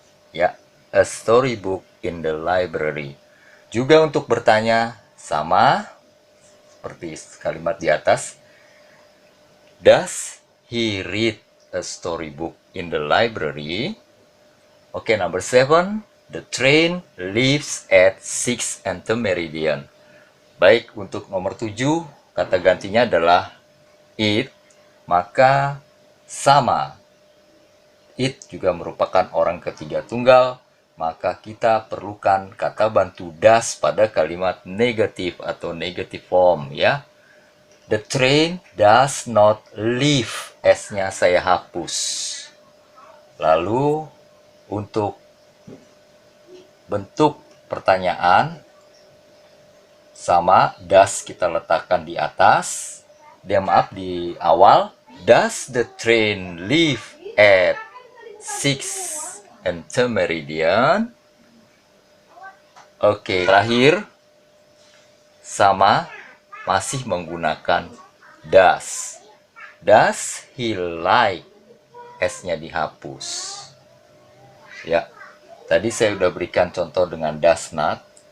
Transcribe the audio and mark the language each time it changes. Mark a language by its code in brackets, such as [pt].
[en] Ya, a storybook in the library. [id] Juga untuk bertanya sama seperti kalimat di atas. [en] Does he read a storybook in the library? Oke, number 7. The train leaves at 6 and the meridian. [id] Baik, untuk nomor 7, kata gantinya adalah it, maka sama. It juga merupakan orang ketiga tunggal, maka kita perlukan kata bantu does pada kalimat negatif atau negative form ya. [en] The train does not leave. [id] S-nya saya hapus. Lalu untuk bentuk pertanyaan sama, does kita letakkan di atas. Di awal. [en] Does the train leave at 6 and the meridian? [id] Oke, terakhir sama, masih menggunakan does. [en] Does he like? [id] S-nya dihapus. Ya, tadi saya sudah berikan contoh dengan does not.